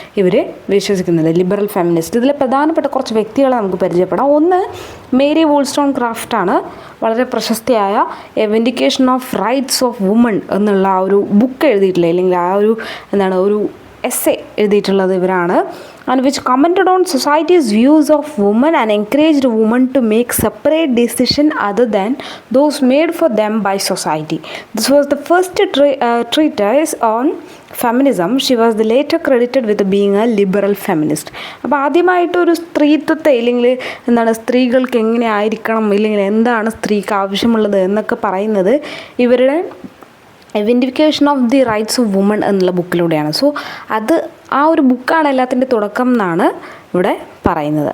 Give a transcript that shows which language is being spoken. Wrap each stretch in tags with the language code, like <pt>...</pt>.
<ml>ഇവർ വിശ്വസിക്കുന്നില്ല, liberal feminist. ഇതിലെ പ്രധാനപ്പെട്ട കുറച്ച് വ്യക്തികളെ നമുക്ക് പരിചയപ്പെടാം. ഒന്ന് മേരി വോൾസ്റ്റോൺക്രാഫ്റ്റ് ആണ്. വളരെ പ്രശസ്തിയായ A vindication of rights of woman എന്നുള്ള ആ ഒരു ബുക്ക് എഴുതിയിട്ടില്ല, അല്ലെങ്കിൽ ആ ഒരു എസ്സേ എഴുതിയിട്ടുള്ളത് ഇവരാണ്.</ml> <en>and which commented on society's views of women and encouraged women to make separate decisions other than those made for them by society. This was the first treatise on feminism. She was the later credited with being a liberal feminist.</en> <ml>അപ്പോൾ ആദ്യമായിട്ട് ഒരു സ്ത്രീത്വത്തെ ഇല്ലെങ്കിൽ സ്ത്രീകൾക്ക് എങ്ങനെ ആയിരിക്കണം ഇല്ലെങ്കിൽ എന്താണ് സ്ത്രീക്ക് ആവശ്യമുള്ളത് എന്നൊക്കെ പറയുന്നത് ഇവരുടെ vindication of the rights of woman എന്നുള്ള ബുക്കിലൂടെയാണ്. സോ അത് ആ ഒരു ബുക്കാണ് എല്ലാത്തിൻ്റെ തുടക്കം എന്നാണ് ഇവിടെ പറയുന്നത്.</ml>